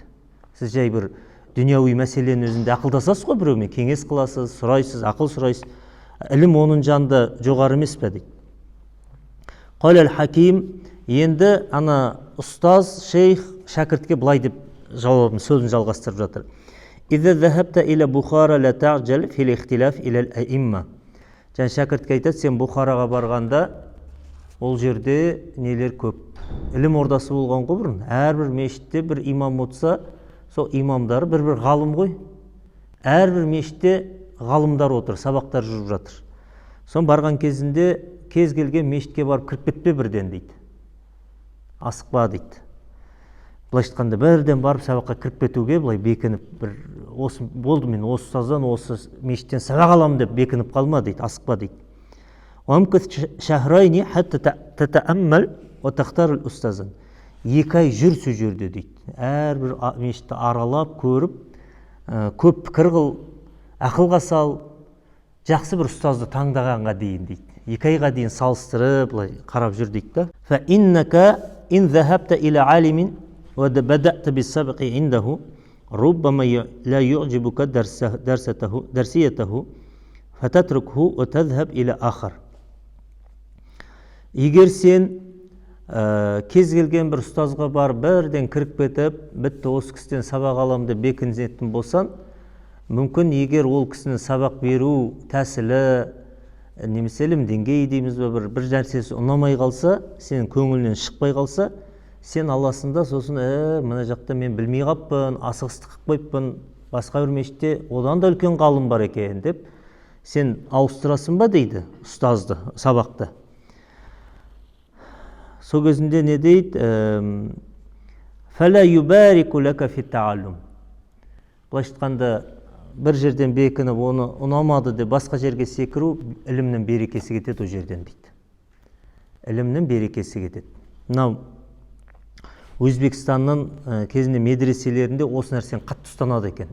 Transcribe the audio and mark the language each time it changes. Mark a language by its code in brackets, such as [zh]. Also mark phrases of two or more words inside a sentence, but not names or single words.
[kk] Сіз жай бір дүнияуи мәселенің өзінде ақылдасасыз ғой біреумен, кеңес қыласыз, сұрайсыз, ақыл сұрайсыз. Ілім оның жанында жоғары емес пе дейді. Қалал хаким, енді ұстаз, шейх, шәкіртке былай деп жауабын, сөзін жалғастырып жатыр. [ar] إذا ذهبت إلى بخارى لا تعجل في الاختلاف إلى الأئمة. [kk] Және шәкіртке айтады, сен Бұхараға барғанда, ол жерде нелер көп. Ілім ордасы болған ғой бұрын. Әрбір мешітте бір имам отырса, сол имамдары бір ғалым ғой. Әрбір мешітте ғалымдар отыр, сабақтар жүріп жатыр. Сон барған кезінде кез келген мешітке барып кіріп кетпе бірден дейді. Асықпа дейді. Былай айтқанда бірден барып сабаққа кіріп кетуге былай бекініп, болды мен осы ұстаздан, осы мешіттен сабақ аламын деп бекініп қалма дейді, асықпа дейді. [ar] وَأَمْكَثْ شَهْرَيْنِ حَتَّى تَتَأَمَّلْ وَتَخْتَارُ الْأُسْتَازًا. [kk] 2 ай жүр сол жерде дейді. Әрбір мешітті аралап, көріп, көп пікір қыл, ақылға сал, жақсы бір ұстазды таңдағанға дейін дейді. 2 айға дейін салыстырып, қарап жүр дейді. [ar] فَإِنَّكَ إِنْ ذَهَبْتَ إِلَى عَالِمٍ وَبَدَأْتَ بِالسَّبْقِ عِنْدَهُ رُبَّمَا لَا يُعْجِبُكَ دَرْسِيَتَهُ فَتَتْرُكْهُ وَتَذْهَبْ إِلَى آخَرٍ. [kk] Егер сен кез келген бір ұстазға бар, бірден кіріп кетіп, бітті осы кісіден сабақ алам деп бекінетін болсан, мүмкін егер ол кісінің сабақ беру тәсілі, немесе ілім деңгейі дейміз бе, бір нәрсесі ұнамай қалса, сенің көңілінен шықпай қалса, сен аласында сосын, мына жақта мен білмей қаппын, асығыстық қойыппын, басқа бір мешітте одан да үлкен ғалым бар екен деп, сен ауыстырасың ба дейді ұстазды, сабақты. Сол кезінде не дейді? [ar] فَلَا يُبَارِكُ لَكَ فِي التَّعَلُّمِ. [kk] Былай айтқанда, бір жерден бекініп, оны ұнамады деп басқа жерге секіру, ілімнің берекесі кетеді о жерден дейді. Ілімнің берекесі кетеді. Мынау Өзбекстанның кезінде медреселерінде осы нәрсені қатты ұстанады екен.